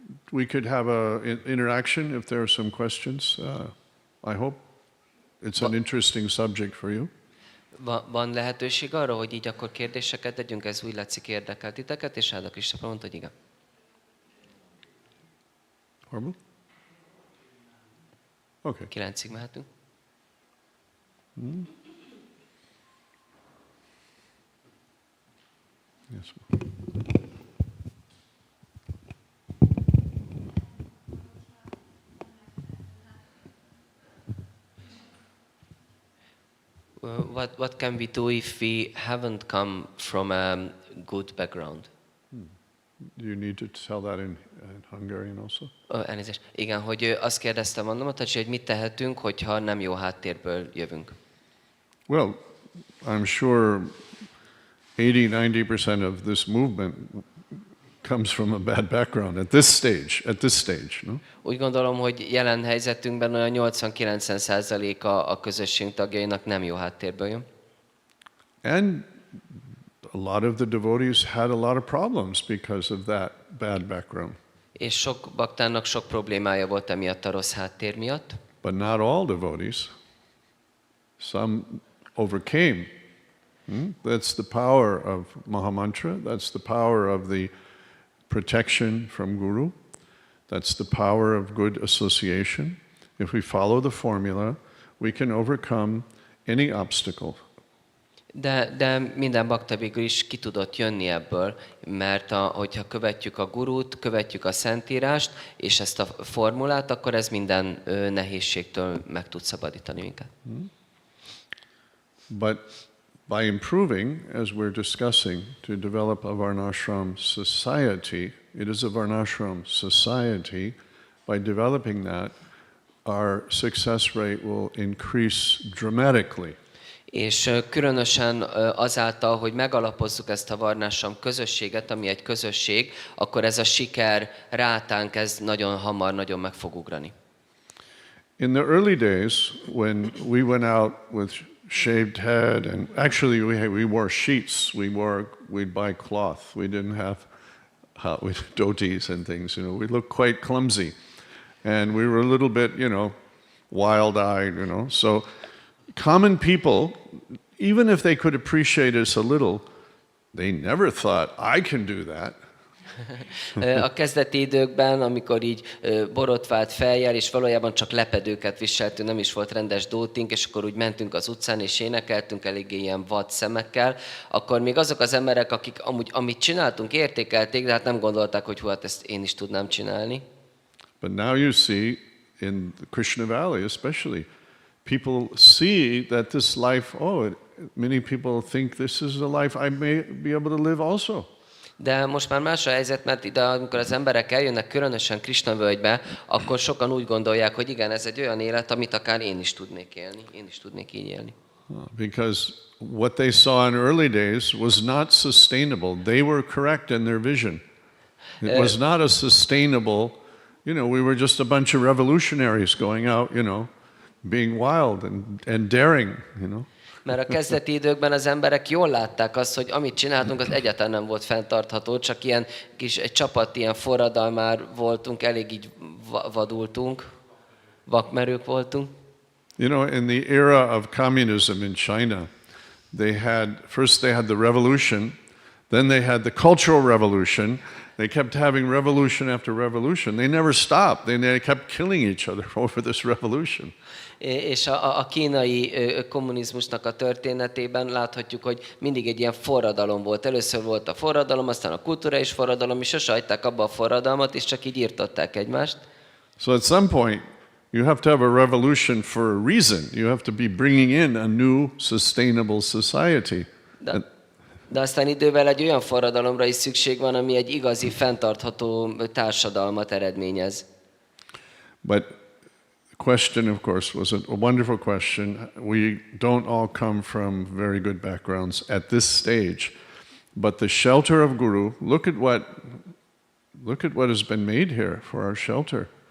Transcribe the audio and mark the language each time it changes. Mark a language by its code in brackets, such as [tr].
[en] We could have an interaction if there are some questions. I hope it's an interesting subject for you. [hu] Van lehetőség arra, hogy így akkor kérdéseket tegyünk, ez úgy látszik érdekel titeket, és Áda Kristóf mondta, hogy igen. [en] Horrible? Okay. [hu] 9-ig mehetünk. [en] Yes. What can we do if we haven't come from a good background? You need to tell that in Hungarian also? [hu] Elnézést. Igen, hogy azt kérdeztem annomat, hogy mit tehetünk, hogyha nem jó háttérből jövünk. [en] Well, I'm sure 80-90% of this movement comes from a bad background at this stage, no? [hu] Úgy gondolom, hogy jelen helyzetünkben olyan 80-90% a közösség tagjainak nem jó háttérből jön. [en] And a lot of the devotees had a lot of problems because of that bad background. [hu] És sok baktának sok problémája volt emiatt a rossz háttér miatt. [en] But not all devotees. Some overcame. That's the power of Mahamantra. That's the power of the protection from Guru. That's the power of good association. If we follow the formula, we can overcome any obstacle. [hu] De minden bakta végül is ki tudott jönni ebből, mert hogyha követjük a gurút, követjük a szentírást, és ezt a formulát, akkor ez minden nehézségtől meg tud szabadítani minket. [en] But by improving, as we're discussing, to develop a Varnashram society, it is a Varnashram society, by developing that, our success rate will increase dramatically. [hu] És különösen azáltal, hogy megalapozzuk ezt a varnásram közösséget, ami egy közösség, akkor ez a siker rátánk, ez nagyon hamar, nagyon meg fog ugrani. [en] In the early days, when we went out with shaved head, and actually we wore sheets, we'd buy cloth. We didn't have dhotis and things, you know. We looked quite clumsy, and we were a little bit, you know, wild-eyed, you know. So common people, even if they could appreciate us a little, they never thought, I can do that. [hu] A kezdeti időkben, amikor így borotvált fejjel, és valójában csak lepedőket viseltünk, nem is volt rendes dótink, és akkor úgy mentünk az utcán, és énekeltünk eléggé ilyen vad szemekkel, akkor még azok az emberek, akik amúgy amit csináltunk, értékelték, de hát nem gondolták, hogy hú, hát ezt én is tudnám csinálni. [en] But now you see, in Krishna Valley especially, people see that this life, many people think this is a life I may be able to live also. [hu] De most már más a helyzet, mert ide, amikor az emberek eljönnek, különösen Krishna völgybe, akkor sokan úgy gondolják, hogy igen, ez egy olyan élet, amit akár én is tudnék élni. Én is tudnék így élni. [en] Because what they saw in early days was not sustainable. They were correct in their vision. It was not a sustainable, you know, we were just a bunch of revolutionaries going out, you know, being wild and daring, you know. [hu] Mert a kezdeti időkben az emberek jól látták azt, hogy amit csináltunk, az egyáltalán nem volt fenntartható, csak ilyen kis egy csapat, ilyen forradalmár voltunk, elég így vadultunk, vakmerők voltunk. [en] You know, in the era of communism in China, first they had the revolution, then they had the Cultural Revolution. They kept having revolution after revolution. They never stopped. They kept killing each other over this revolution. [hu] És a kínai kommunizmusnak a történetében láthatjuk, hogy mindig egy ilyen forradalom volt. Először volt a forradalom, aztán a kulturális forradalom, és sose hagyták abba a forradalmat, és csak így írtották egymást. [en] So at some point, you have to have a revolution for a reason. You have to be bringing in a new sustainable society. [hu] De aztán idővel egy olyan forradalomra is szükség van, ami egy igazi, fenntartható társadalmat eredményez. [en] But the question, of course, was a wonderful question. We don't all come from very good backgrounds at this stage, but the shelter of Guru. Look at what has been made here for our shelter.